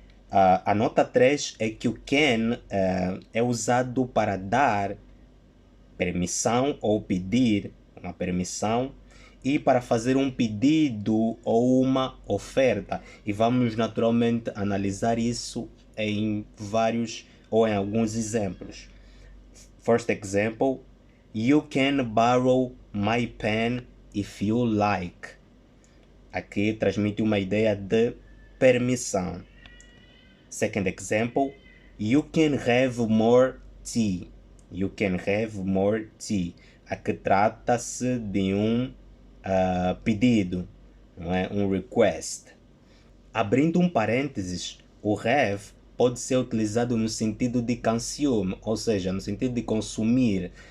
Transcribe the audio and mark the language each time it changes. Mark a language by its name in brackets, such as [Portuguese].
[Portuguese] A nota 3 é que o can é usado para dar permissão ou pedir uma permissão e para fazer um pedido ou uma oferta. E vamos naturalmente analisar isso em vários ou em alguns exemplos. [English] First example, you can borrow my pen if you like. Aqui transmite uma ideia de permissão. Second example, you can have more tea. You can have more tea. [Portuguese] Aqui trata-se de um pedido, não é? Um request. Abrindo um parênteses, o have pode ser utilizado no sentido de consume, ou seja, no sentido de consumir.